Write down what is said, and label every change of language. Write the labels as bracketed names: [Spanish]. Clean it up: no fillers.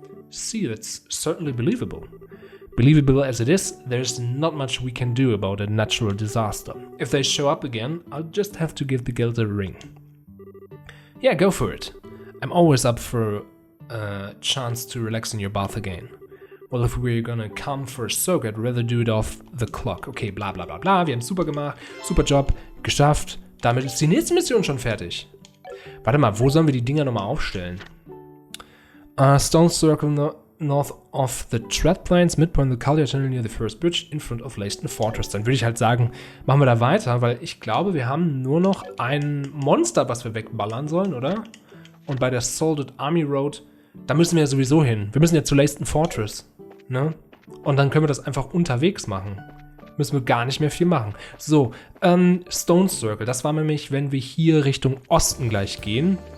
[English] See, that's certainly believable. Believable as it is, there's not much we can do about a natural disaster. If they show up again, I'll just have to give the guild a ring. Yeah, go for it. I'm always up for a chance to relax in your bath again. Well, if we're gonna come for a soak, I'd rather do it off the clock. [German] Okay, bla bla bla bla, wir haben super gemacht, super Job, geschafft. Damit ist die nächste Mission schon fertig. Warte mal, wo sollen wir die Dinger nochmal aufstellen? [English] Stone Circle north of the Tread Plains, midpoint of the Caldia Tunnel near the first bridge, in front of Leiston Fortress. [German] Dann würde ich halt sagen, machen wir da weiter, weil ich glaube, wir haben nur noch ein Monster, was wir wegballern sollen, oder? Und bei der Salted Army Road, da müssen wir ja sowieso hin. Wir müssen ja zu Leiston Fortress, ne? Und dann können wir das einfach unterwegs machen. Müssen wir gar nicht mehr viel machen. So, Stone Circle, das war nämlich, wenn wir hier Richtung Osten gleich gehen.